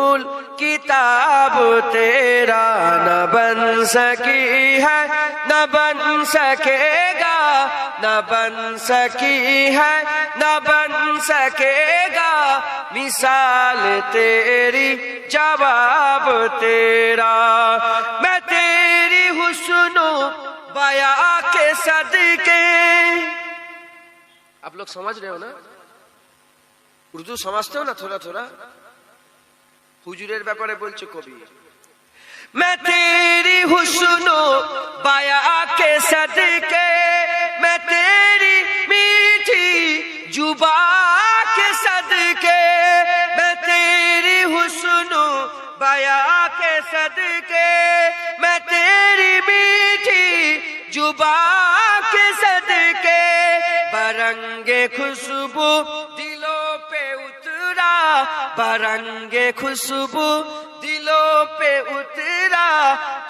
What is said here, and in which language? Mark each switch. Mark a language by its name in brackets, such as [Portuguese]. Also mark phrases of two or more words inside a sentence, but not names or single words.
[Urdu] الکتاب تیرا، نہ بن سکی ہے نہ بن سکے گا، نہ بن سکی ہے نہ بن سکے گا، مثال تیری جواب تیرا، میں تیری حسن و بیاں کے صدقے، آپ لوگ سمجھ رہے ہو نا؟ اردو سمجھتے ہو نا تھوڑا تھوڑا؟ [Bangla] হুজুরের ব্যাপারে বলছে কবি, [Urdu] میں تیری حسن و بیاں کے صدقے، میں تیری میٹھی زبان کے صدقے، میں تیری حسن و بیاں کے صدقے، میں تیری میٹھی زبان کے صدقے، برنگ خوشبو دلوں پہ اترا، برنگ خوشبو دلوں پہ اترا،